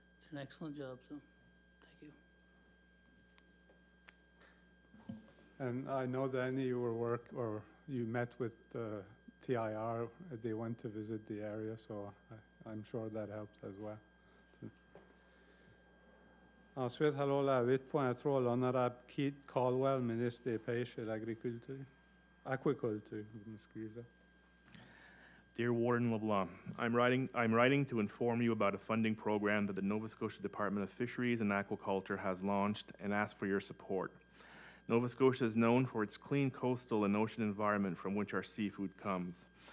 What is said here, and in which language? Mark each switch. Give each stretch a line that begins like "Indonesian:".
English: It's an excellent job, so thank you. And I know, Danny, you met with TIR. They went to visit the area, so I'm sure that helped as well.
French: Ensuite, alors la 8.3, l'honorable Keith Caldwell, ministre des Pêches et de l'Agriculture. Aquaculture, excusez.
English: Dear Warden LeBlanc, I'm writing to inform you about a funding program that the Nova Scotia Department of Fisheries and Aquaculture has launched and ask for your support. Nova Scotia is known for its clean coastal and ocean environment from which our seafood comes.